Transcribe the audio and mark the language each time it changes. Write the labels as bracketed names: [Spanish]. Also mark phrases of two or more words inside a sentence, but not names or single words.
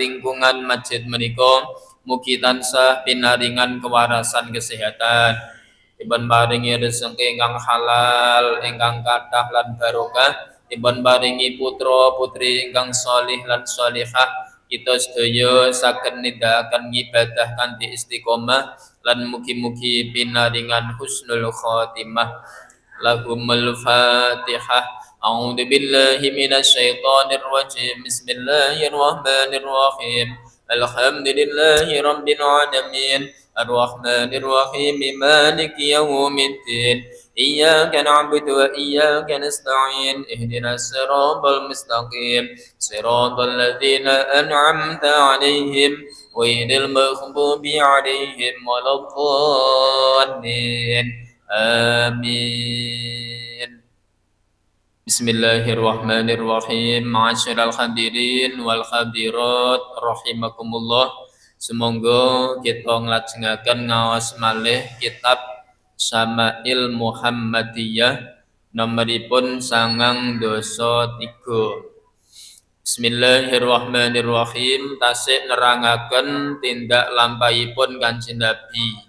[Javanese] lingkungan masjid menika mugi tansah pinaringan kewarasan kesehatan, dipun paringi rezeki ingkang halal, ingkang kathah lan barokah, dipun paringi putra putri ingkang shalih lan shalihah, kita sedaya saged nindakaken ibadah kanthi istiqomah lan mugi-mugi pinaringan [Arabic] حسن الخاتمة. لهم الفاتحة. أعوذ بالله من الشيطان الرجيم. بسم الله الرحمن الرحيم. الحمد لله رب العالمين الرحمن الرحيم مالك يوم الدين إياك نعبد وإياك نستعين اهدنا الصراط المستقيم صراط الذين أنعمت عليهم غير المغضوب عليهم ولا الضالين آمين. بسم الله الرحمن الرحيم. معاشر الحاضرين والحاضرات رحمكم الله. [Javanese] Semoga kita nglajengaken ngaos malih kitab Syama'il Muhammadiyah nomoripun 93. Bismillahirrahmanirrahim. Tasik nerangaken tindak lampahipun Kanjeng Nabi.